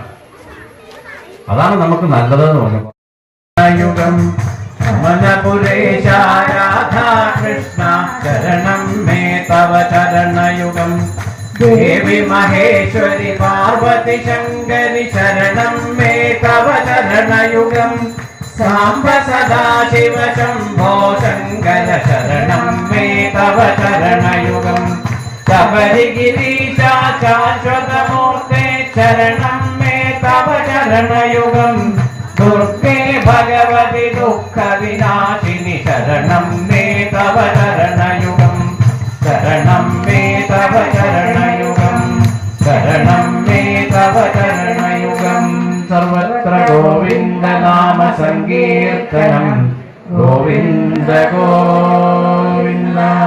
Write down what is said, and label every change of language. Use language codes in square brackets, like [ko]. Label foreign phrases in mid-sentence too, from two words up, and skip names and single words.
[ml] അതാണ് നമുക്ക് നല്ലതെന്ന് പറഞ്ഞു. [sa] കൃഷ്ണ ചരണം മേ തവ ചരണയുഗം ദേവി മഹേശ്വരി പാർവതി ശങ്കരി ശരണം മേ തവ ചരണയുഗം സാംബ സദാശിവ ശംഭോ ശങ്കര ശരണം तव चरणयुगं शबरिगिरीशा शाश्वतमूर्ते शरणं मे तव चरणयुगं दुर्गे भगवति दुःखविनाशिनि शरणं मे तव चरणयुगं शरणं मे तव चरणयुगं शरणं मे तव चरणयुगं सर्वत्र गोविन्द नाम संकीर्तनं गोविन्द गोविन्द